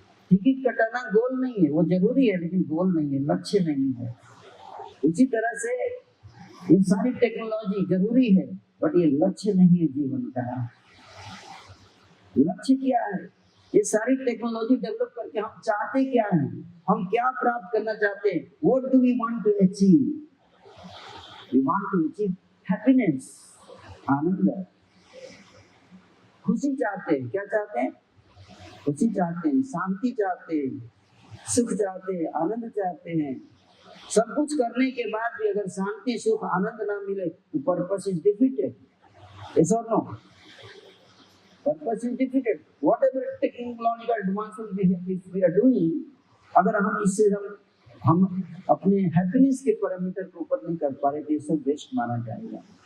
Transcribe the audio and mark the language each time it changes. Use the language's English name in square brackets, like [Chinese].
[Hindi] Ticket कटाना गोल नहीं है, वो जरूरी है लेकिन गोल नहीं है, लक्ष्य नहीं है। उसी तरह से ये सारी टेक्नोलॉजी जरूरी है, बट ये लक्ष्य नहीं है जीवन का। लक्ष्य क्या है? ये सारी टेक्नोलॉजी डेवलप करके हम चाहते क्या हैं? हम क्या प्राप्त करना चाहते हैं? [English] What do we want to achieve? We want to achieve happiness, [Hindi] आनंद, खुशी चाहते हैं। क्या चाहते हैं? खुशी चाहते हैं, शांति चाहते हैं, सुख चाहते हैं, आनंद चाहते हैं। सब कुछ करने के बाद भी अगर शांति, सुख, आनंद ना मिले तो [English] Purpose is defeated. Yes or no? Purpose is defeated. Whatever technological advancement we are doing, [Hindi] अगर हम इससे हम अपने हैप्पीनेस के पैरामीटर को ऊपर नहीं कर पा रहे तो ये सब वेस्ट माना जाएगा।